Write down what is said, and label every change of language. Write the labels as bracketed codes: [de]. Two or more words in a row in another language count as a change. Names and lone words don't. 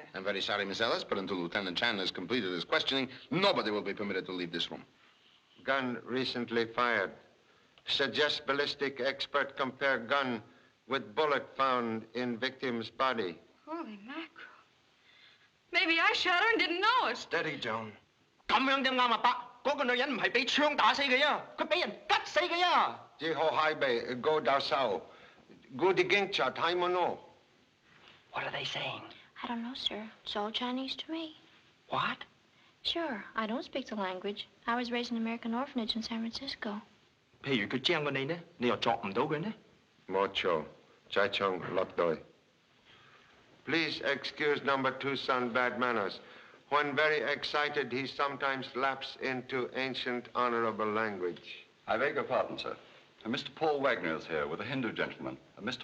[en] I'm very sorry, Miss Ellis, but until Lieutenant Chan has completed his questioning, nobody will be permitted to leave this room. Gun recently fired. Suggest ballistic expert compare gun with bullet found in victim's body. Holy mackerel. Maybe I shot her and didn't know it. Steady, Joan. [yue] 咁樣啫啱啊，伯。嗰個女人唔係俾槍打死佢啊，佢俾人吉死佢啊。 Jiho Haibe, go daw sao. Gudi gingcha, taimono. [en] What are they saying? I don't know, sir. It's all Chinese to me. What? Sure, I don't speak the language. I was raised in an American orphanage in San Francisco. [yue] 譬如佢將過你呢，你又作唔到佢呢？ Mocho, Chai Chong Lokdoi. [en] Please excuse number 2 son bad manners. When very excited, he sometimes lapses into ancient honorable language. I beg your pardon, sir. Mr. Paul Wagner is here with a Hindu gentleman, Mr.